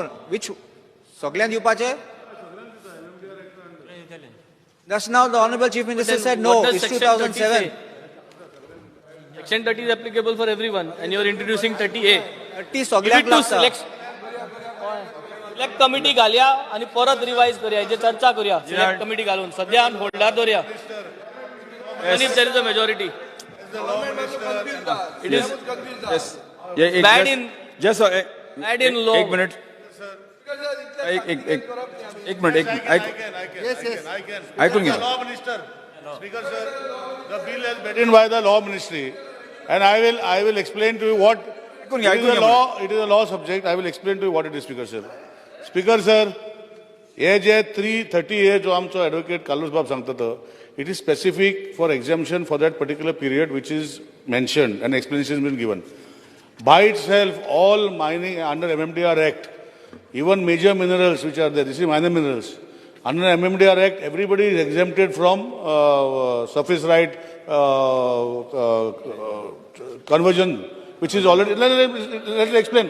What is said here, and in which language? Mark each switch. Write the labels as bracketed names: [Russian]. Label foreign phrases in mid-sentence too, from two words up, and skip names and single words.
[English] Which? Soglan Yupache? That's now the Honorable Chief Minister said no, What does it's Section 30 2007. say? Section 30 is applicable for everyone, and you're introducing 30A. 30 Give Soglan it to select committee [Konkani] घालया आणि परत रिवाइज करूया हेजे चर्चा करूया [English] select committee [Konkani] घालून सध्या होल्डार दवरया [English] even if there is a majority it is Yes. Yeah, bad in Just bad in law. [Hindi] एक मिनट एक मिनट [English] I can. [Marathi] ऐकून घ्या. [English] The law minister, Speaker sir, the bill has been written by the law ministry, and I will explain to you what [Marathi] ऐकून घ्या, [English] it is [Marathi] ऐकून [English] a [Marathi] घ्या [English] law. It is a law subject. I will explain to you what it is, Speaker sir. Speaker sir, [Konkani] हे जे 330A जो आमचो advocate Carlos Bab सांगता तो, [English] it is specific for exemption for that particular period which is mentioned and explanation has been given. By itself, all mining under MMDR Act, even major minerals which are there, this is minor minerals. Under MMDR Act, everybody is exempted from surface right conversion, which is already, let me explain.